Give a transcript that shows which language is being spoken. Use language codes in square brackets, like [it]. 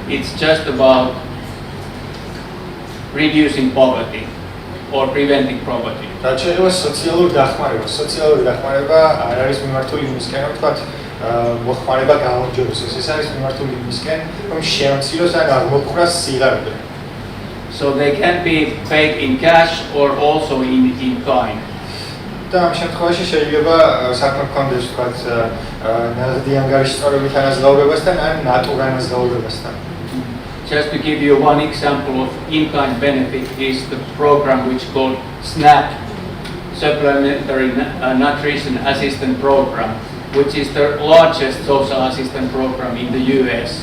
[en] It's just about reducing poverty or preventing poverty. [ka] რაც შეიძლება სოციალური დახმარება. სოციალური დახმარება არ არის მიმართული იმისკენ, რომ ვთქვათ, მოხმარება გააუმჯობესოს. ეს არის მიმართული იმისკენ, რომ შეამციროს ან აღმოფხვრას სიღარიბე. [en] So they can be paid in cash or also in kind. [ka] და ამ შემთხვევაში შეიძლება საქმე გქონდეს, ვთქვათ, ნაღდი ანგარიშწორებით ანაზღაურებასთან ან ნატურა ანაზღაურებასთან. [en] Just to give you one example of in-kind benefit is the program which is called SNAP, Supplementary Nutrition Assistance Program, which is the largest social assistance program in the US.